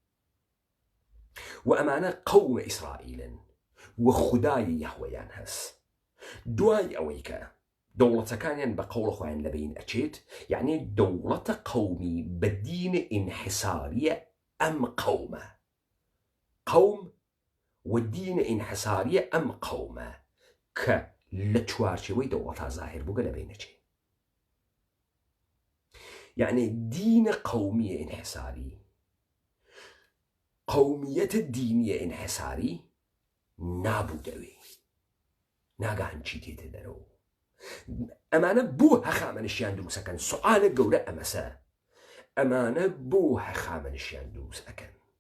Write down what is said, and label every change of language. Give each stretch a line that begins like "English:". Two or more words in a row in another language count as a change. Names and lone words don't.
Central Kurdish: و ئەمانە قەومە ئیسرائیلن و خودای یەهوەیان هەست دوای ئەوەی کە دەوڵەتەکانیان بە قەوڵ خۆیان لەبین ئەچێت یعنی دەوڵەتە قەومی بە دینە ئینحساریە ئەم قەومە قەوم و دینە ئینحساریە ئەم قەومە کە لە چوارچێوەی دەوڵەتا زاهر بووگە لەبین ئەچێت
Arabic: يعني دين قومية انحساري قومية دينية انحساري
Central Kurdish: نابودوي ناگهان چی تێتە دەرەوە ئەمانە بۆ هەخامەنشیان دروست ئەکەن سوالە گەورە ئەمەسە ئەمانە بۆ هەخامەنشیان دروست ئەکەن